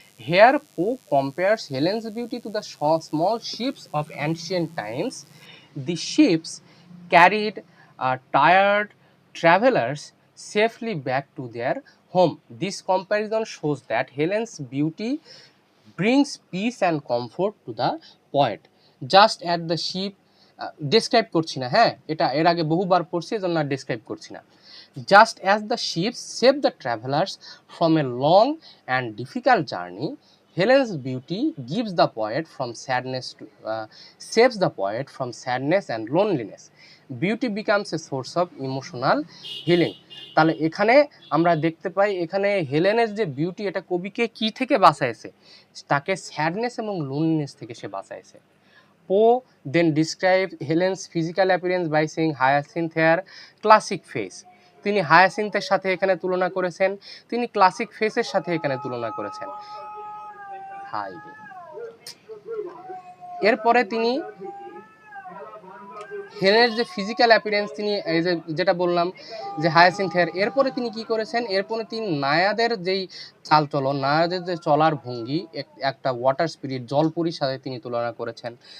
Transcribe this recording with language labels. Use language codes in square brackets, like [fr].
[en] Here Poe compares Helen's beauty to the small ships of ancient times. The ships carried tired travelers safely back to their home. This comparison shows that Helen's beauty brings peace and comfort to the poet. Just at the ship, [bn] describe করছি না, হ্যাঁ, এটা এর আগে বহুবার পড়ছি, এজন্য আর describe করছি না। [en] Just as the ships save the travelers from a long and difficult journey, Helen's beauty gives the poet from sadness to saves the poet from sadness and loneliness. Beauty becomes a source of emotional healing. [bn] তাহলে এখানে আমরা দেখতে পাই, এখানে হেলেনের যে beauty, এটা কবিকে কি থেকে বাঁচাইছে? তাকে স্যাডনেস এবং লোনলিনেস থেকে সে বাঁচাইছে। [en] Poe then described Helen's physical appearance by saying Hyacinth hair, classic face. [bn] তিনি হায়াসিন্থের সাথে এখানে তুলনা করেছেন, তিনি ক্লাসিক ফেসের সাথে এখানে তুলনা করেছেন। হাই, এরপরে তিনি হেলেনের যে ফিজিক্যাল অ্যাপিয়ারেন্স, তিনি এই যে যেটা বললাম যে হায়াসিন্থ হেয়ার, এরপরে তিনি কি করেছেন, এরপরে তিনি নায়াদের যেই চালচলন, নায়াদের যে চলার ভঙ্গি, একটা ওয়াটার স্পিরিট, জলপুরীর সাথে তিনি তুলনা করেছেন।